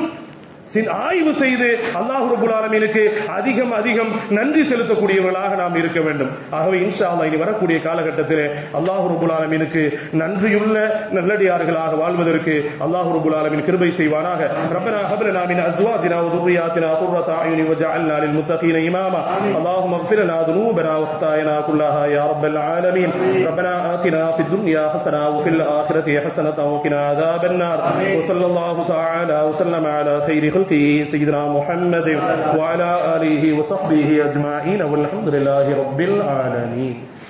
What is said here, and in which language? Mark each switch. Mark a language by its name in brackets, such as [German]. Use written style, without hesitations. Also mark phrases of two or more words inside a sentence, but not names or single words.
[Tamil] ஆய்வு செய்து [Arabic] الله رب العالمين [Tamil] அதிகம் அதிகம் நன்றி செலுத்தக்கூடியவர்களாக நாம் இருக்க வேண்டும். ஆகவே [Arabic] إن شاء الله [Tamil] இனி வரக்கூடிய காலகட்டத்தில் [Arabic] الله رب العالمين [Tamil] நன்றியுள்ள நல்லடியார்களாக வாழ்வதற்கு [Arabic] الله رب العالمين [Tamil] கிருபை செய்வானாக. [Arabic] ربنا هب لنا من أزواجنا و ذُرِّيَّاتِنَا قُرَّةَ أَعْيُنٍ وَاجْعَلْنَا لِلْمُتَّقِينَ إِمَامًا اللهم اغفر لنا ذنوبنا وخطايانا كلها يا رب العالمين. ربنا آتنا في الدنيا حسنة وفي الآخرة حسنة وقنا عذاب النار. وصلى الله تعالى وسلم على خير سيدنا محمد وعلى آله وصحبه أجمعين والحمد لله رب العالمين.